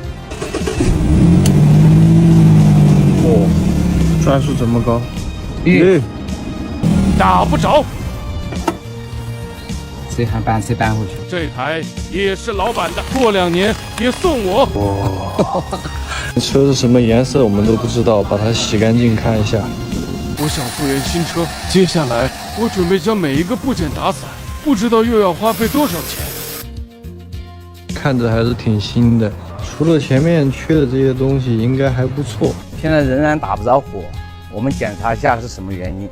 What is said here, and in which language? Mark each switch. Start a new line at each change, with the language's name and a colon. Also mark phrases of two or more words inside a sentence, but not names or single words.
Chinese: 哦，转速这么高，打不着。这还搬车搬回去。这台也是老板的，过2年也送我。哇，车是什麼顏色我們都不知道，把它洗乾淨看一下。我想復原新車，接下來我準備將每一個部件打散，不知道又要花費多少錢。看着還是挺新的，除了前面缺的這些東西，應該還不錯。現在仍然打不着火，我們檢查一下是什麼原因。